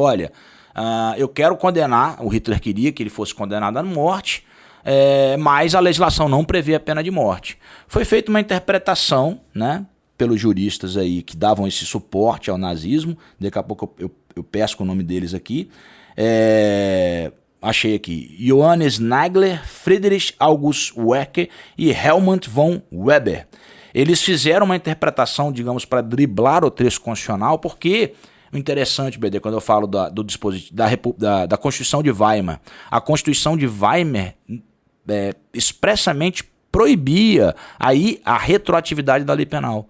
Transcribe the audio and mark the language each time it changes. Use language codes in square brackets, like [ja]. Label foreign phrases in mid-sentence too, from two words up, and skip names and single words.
[pt] Olha, eu quero condenar, o Hitler queria que ele fosse condenado à morte, mas a legislação não prevê a pena de morte. Foi feita uma interpretação, né, pelos juristas aí que davam esse suporte ao nazismo. Daqui a pouco eu pesco o nome deles aqui. Achei aqui: Johannes Nagler, Friedrich August Werke e Helmut von Weber. Eles fizeram uma interpretação, digamos, para driblar o trecho constitucional, porque o interessante, BD, quando eu falo do dispositivo da Constituição de Weimar, a Constituição de Weimar expressamente proibia aí a retroatividade da lei penal.